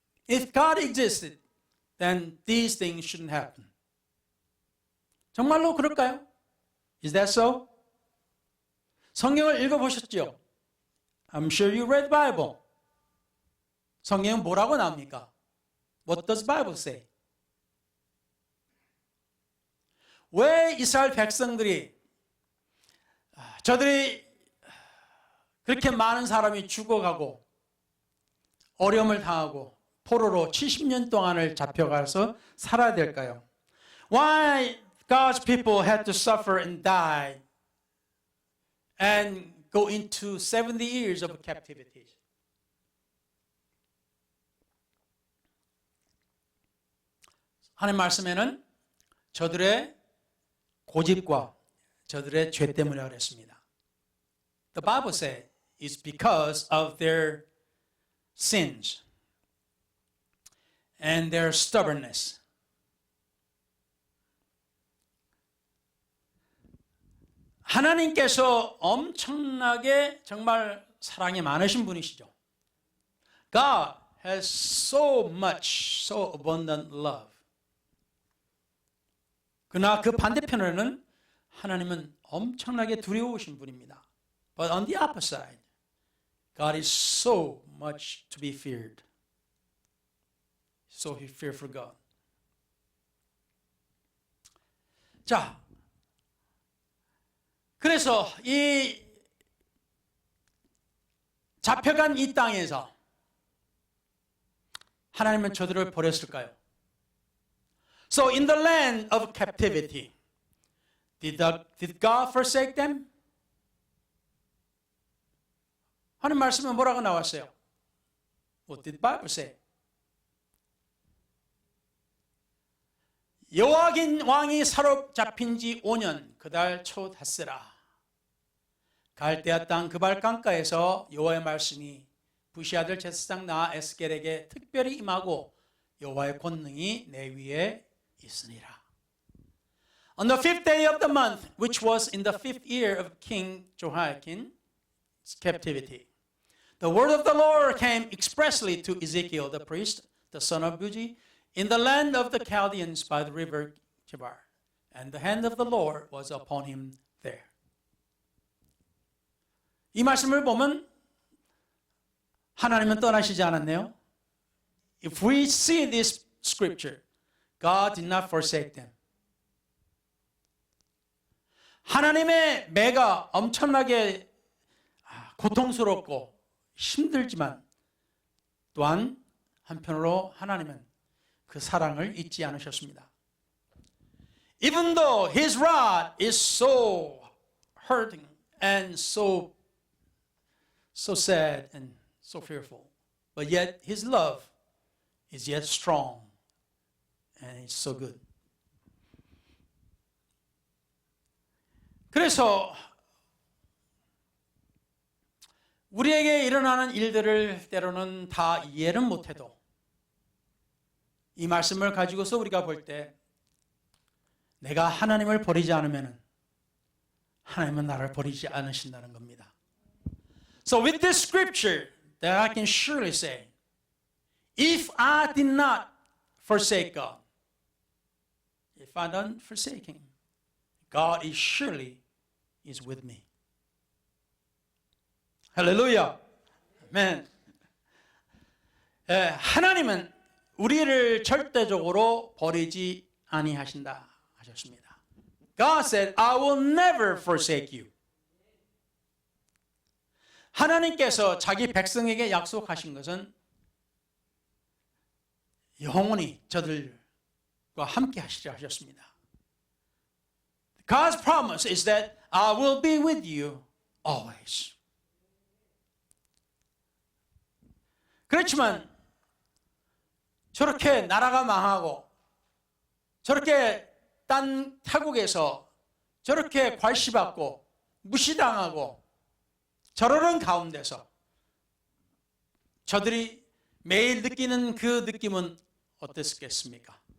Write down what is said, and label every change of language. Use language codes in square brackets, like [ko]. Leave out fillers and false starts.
[en] If God existed, then these things shouldn't happen. [ko] 정말로 그럴까요? [en] Is that so? [ko] 성경을 읽어보셨죠? [en] I'm sure you read the Bible. [ko] 성경은 뭐라고 나옵니까? [en] What does the Bible say? [ko] 왜 이스라엘 백성들이 저들이 그렇게 많은 사람이 죽어가고 어려움을 당하고 포로로 70년 동안을 잡혀가서 살아야 될까요? [en] Why God's people had to suffer and die and go into 70 years of captivity? [ko] 하나님 말씀에는 저들의 고집과 저들의 죄 때문이라고 그랬습니다. [en] The Bible says it's because of their sins and their stubbornness. [ko] 하나님께서 엄청나게 정말 사랑이 많으신 분이시죠. [en] God has so much, so abundant love. [ko] 그러나 그 반대편에는 하나님은 엄청나게 두려우신 분입니다. [en] But on the opposite side, God is so much to be feared. So he fearful God. [ko] 자, 그래서 이 잡혀간 이 땅에서 하나님은 저들을 버렸을까요? [en] So in the land of captivity, did God forsake them? [ko] 하나님 말씀은 뭐라고 나왔어요? [en] What did the Bible say? [ko] 여호와긴 왕이 사로잡힌 지 5년 그달 초 닷새라. 갈대아 땅 그발 강가에서 여호와의 말씀이 부시 아들 제사장 나 에스겔에게 특별히 임하고 여호와의 권능이 내 위에 있으니라. [en] On the 5th day of the month, which was in the 5th year of King Jehoiakim's captivity, the word of the Lord came expressly to Ezekiel the priest, the son of Buzi, in the land of the Chaldeans by the river Chebar, and the hand of the Lord was upon him there. [ko] 이 말씀을 보면 하나님은 떠나시지 않았네요. [en] If we see this scripture, God did not forsake them. [ko] 하나님의 매가 엄청나게 고통스럽고 힘들지만 또한 한편으로 하나님은 그 사랑을 잊지 않으셨습니다. [en] Even though his rod is so hurting and so sad and so fearful, but yet his love is yet strong and it's so good. [ko] 그래서 우리에게 일어나는 일들을 때로는 다 이해는 못해도 이 말씀을 가지고서 우리가 볼 때 내가 하나님을 버리지 않으면 하나님은 나를 버리지 않으신다는 겁니다. [en] So with this scripture that I can surely say, if I did not forsake God, if I don't forsake Him, God is surely is with me. [ko] 할렐루야. 아멘. 하나님은 우리를 절대적으로 버리지 아니하신다 하셨습니다. [en] God said, I will never forsake you. [ko] 하나님께서 자기 백성에게 약속하신 것은 영원히 저들과 함께 하시려 하셨습니다. [en] God's promise is that I will be with you always. [ko] 그렇지만 저렇게 나라가 망하고 저렇게 딴 타국에서 저렇게 괄시받고 무시당하고 저러는 가운데서 저들이 매일 느끼는 그 느낌은 어땠겠습니까?